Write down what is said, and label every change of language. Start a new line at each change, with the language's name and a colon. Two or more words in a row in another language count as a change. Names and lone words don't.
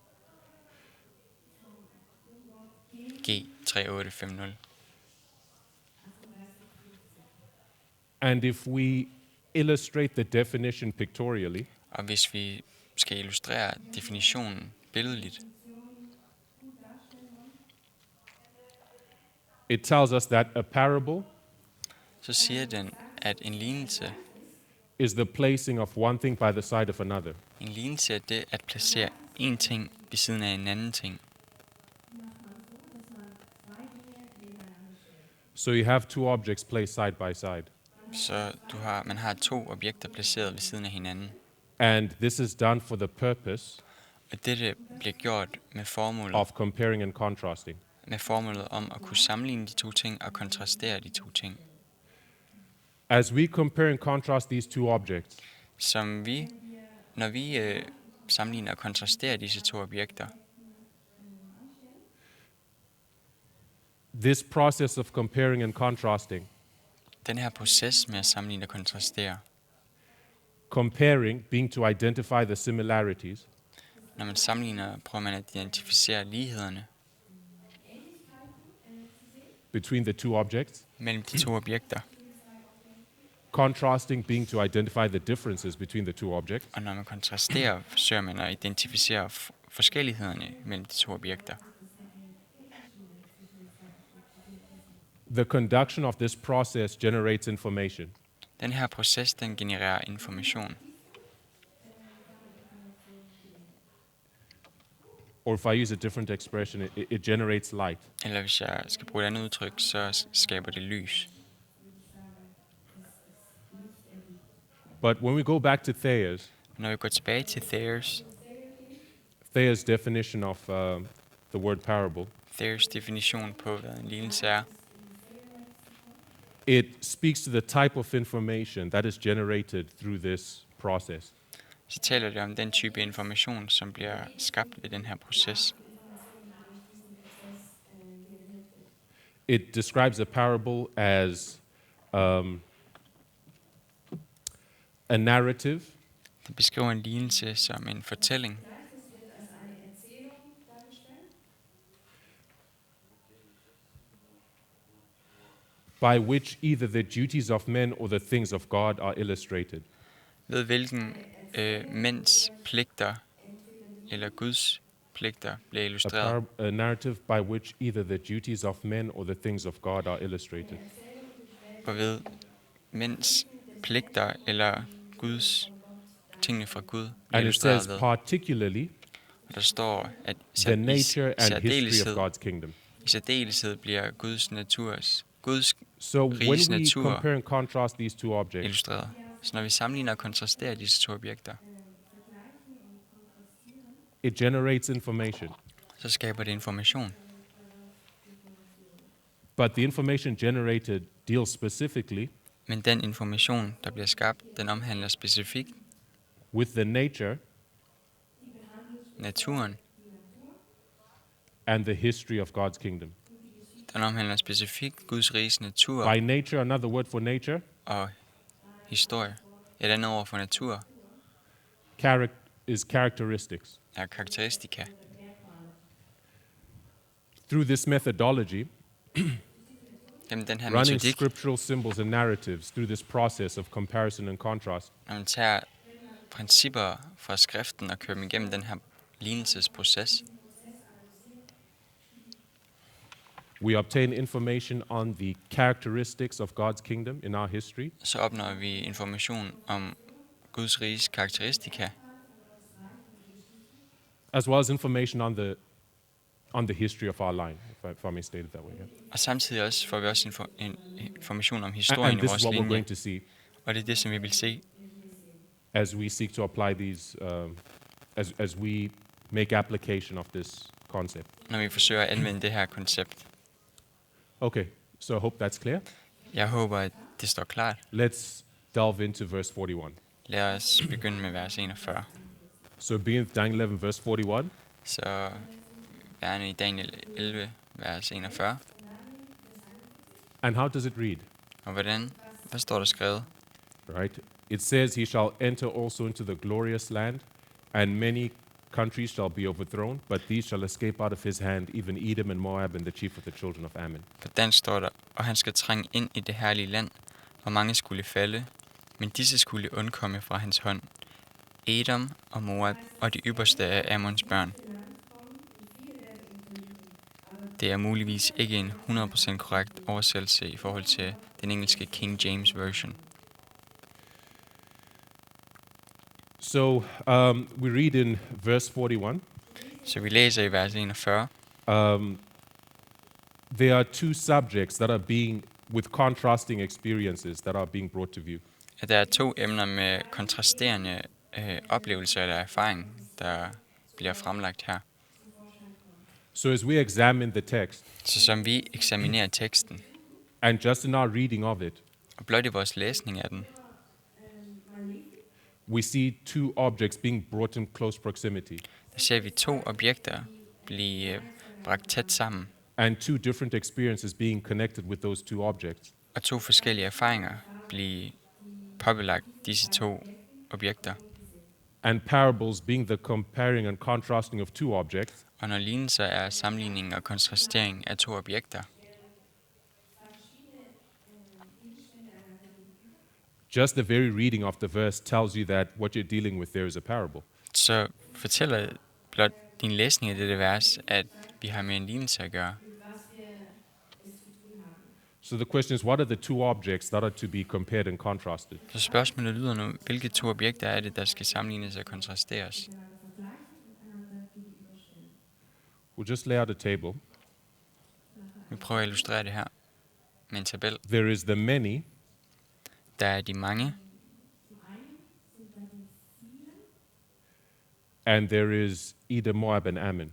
English: G3850. And if we illustrate the definition pictorially,
Danish: Og hvis vi skal illustrere definitionen billedligt,
English: it tells us that a parable
Danish: så siger den, at en lignelse
English: is the placing of one thing by the side of another.
Danish: En lignelse er det at placere en ting ved siden af en anden ting.
English: So you have two objects placed side by side.
Danish: Så man har to objekter placeret ved siden af hinanden.
English: And this is done for the purpose
Danish: Og dette bliver gjort med
English: of comparing and contrasting.
Danish: formålet om at kunne sammenligne de to ting og kontrastere de to ting.
English: As we compare and contrast these two objects,
Danish: Når vi sammenligner og kontrasterer disse to objekter,
English: this process of comparing and contrasting,
Danish: den her proces med at sammenligne og kontrastere,
English: comparing being to identify the similarities,
Danish: når man sammenligner, prøver man at identificere lighederne
English: between the two objects,
Danish: mellem de to objekter.
English: contrasting being to identify the differences between the two objects,
Danish: Og når man kontrasterer, forsøger man at identificere forskellighederne mellem de to objekter.
English: the conduction of this process generates information.
Danish: Den her proces, den genererer information.
English: Or if I use a different expression, it generates light.
Danish: Eller hvis jeg skal bruge et andet udtryk, så skaber det lys.
English: But when we go back to Thayer's
Danish: Når vi går tilbage til
English: Thayer's definition of the word parable,
Danish: Thayers definition på, hvad en lignelse er,
English: it speaks to the type of information that is generated through this process.
Danish: så taler det om den type information, som bliver skabt ved den her proces.
English: It describes a parable as a narrative
Danish: Det beskriver en lignelse som en fortælling,
English: by which either the duties of men or the things of God are illustrated.
Danish: ved hvilken mænds pligter eller Guds pligter bliver illustreret.
English: A narrative by which either the duties of men or the things of God are illustrated.
Danish: Og ved mænds pligter eller tingene fra Gud bliver
English: And it
Danish: illustreret
English: says
Danish: ved.
English: particularly
Danish: Og der står, at
English: the nature and history of God's kingdom.
Danish: i særdeleshed bliver Guds
English: So when
Danish: riges
English: we
Danish: natur
English: compare and contrast these two objects,
Danish: illustreret. Så når vi sammenligner og kontrasterer disse to objekter,
English: it generates information.
Danish: så skaber det information.
English: But the information generated deals specifically
Danish: Men den information, der bliver skabt, den omhandler specifikt
English: with the nature
Danish: naturen.
English: and the history of God's kingdom.
Danish: Den omhandler specifikt Guds riges natur
English: By nature, another word for nature,
Danish: og historie. Et andet ord for natur
English: is characteristics.
Danish: er karakteristika.
English: Through this methodology,
Danish: Gennem den her
English: running
Danish: metodik,
English: scriptural symbols and narratives through this process of comparison and contrast,
Danish: når man tager principper fra skriften og kører dem igennem den her lignelsesproces,
English: we obtain information on the characteristics of God's kingdom in our history,
Danish: så opnår vi information om Guds riges karakteristika,
English: as well as information on the history of our line, if I may state it that way. Yeah.
Danish: og samtidig også får vi også information om
English: And
Danish: historien i
English: this is
Danish: vores
English: what we're
Danish: linje,
English: going to see
Danish: og det er det, som vi vil se,
English: as we seek to apply these, as we make application of this concept.
Danish: når vi forsøger at anvende det her koncept.
English: Okay, so I hope that's clear.
Danish: Jeg håber, at det står klart.
English: Let's delve into verse 41.
Danish: Lad os begynde med vers 41.
English: So begin with Daniel 11, verse 41.
Danish: Så værende i Daniel 11, vers 41.
English: And how does it read?
Danish: Og hvad står der skrevet?
English: Right? It says, "He shall enter also into the glorious land, and many countries shall be overthrown, but these shall escape out of his hand, even Edom and Moab and the chief of the children of Ammon."
Danish: På dansk står der, og han skal trænge ind i det herlige land, hvor mange skulle falde, men disse skulle undkomme fra hans hånd. Edom og Moab og de ypperste af Ammons børn. Det er muligvis ikke en 100% korrekt oversættelse i forhold til den engelske King James Version.
English: So we read in verse 41,
Danish: Så vi læser i vers 41,
English: there are two subjects that are being, with contrasting experiences, that are being brought to view.
Danish: at der er to emner med kontrasterende oplevelser eller erfaring, der bliver fremlagt her.
English: So as we examine the text,
Danish: Så som vi eksaminerer teksten,
English: and just in our reading of it,
Danish: og blot i vores læsning af den,
English: we see two objects being brought in close proximity,
Danish: der ser vi to objekter blive bragt tæt sammen,
English: and two different experiences being connected with those two objects.
Danish: og to forskellige erfaringer blive påbelagt disse to objekter.
English: And parables being the comparing and contrasting of two objects,
Danish: Og når lignelser er sammenligning og kontrastering af to objekter,
English: just the very reading of the verse tells you that what you're dealing with there is a parable.
Danish: så fortæller blot din læsning af dette vers, at vi har med en lignelse at gøre.
English: So the question is, what are the two objects that are to be compared and contrasted?
Danish: Så spørgsmålet lyder nu, hvilke to objekter er det, der skal sammenlignes og kontrasteres?
English: We'll just lay out a table.
Danish: Vi prøver at illustrere det her med en tabel.
English: There is the many,
Danish: Der er de mange,
English: and there is Edom, Moab, and Ammon.